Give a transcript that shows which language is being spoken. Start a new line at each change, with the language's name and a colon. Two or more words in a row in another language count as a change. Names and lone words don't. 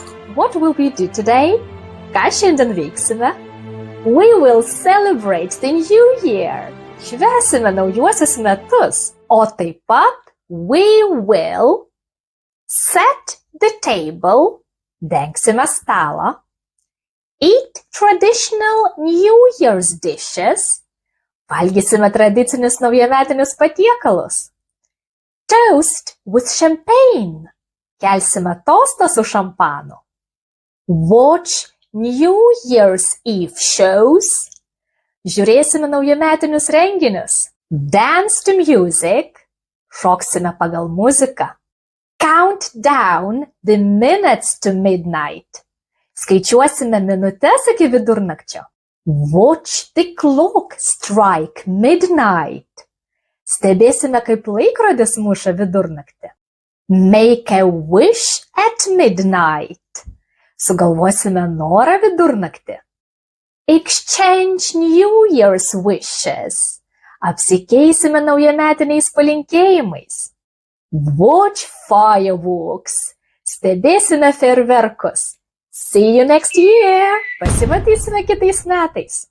English: what will we do today?
Lithuanian: Ką šiandien veiksime?
English: We will celebrate the New Year.
Lithuanian: Švęsime naujuosius metus. O taip pat
English: we will set the table.
Lithuanian: Dengsime stalą.
English: Eat traditional New Year's dishes.
Lithuanian: Valgysime tradicinius naujametinius patiekalus.
English: Toast with champagne.
Lithuanian: Kelsime tostą su šampanu.
English: Watch New Year's Eve shows.
Lithuanian: Žiūrėsime naujametinius renginius.
English: Dance to music.
Lithuanian: Šoksime pagal muziką.
English: Count down the minutes to midnight.
Lithuanian: Skaičiuosime minutes iki vidurnakčio.
English: Watch the clock strike midnight.
Lithuanian: Stebėsime, kaip laikrodis muša vidurnaktį.
English: Make a wish at midnight.
Lithuanian: Sugalvosime norą vidurnaktį.
English: Exchange New Year's wishes.
Lithuanian: Apsikeisime naujametiniais palinkėjimais.
English: Watch fireworks.
Lithuanian: Stebėsime fejerverkus.
English: See you next year.
Lithuanian: Pasimatysime kitais metais.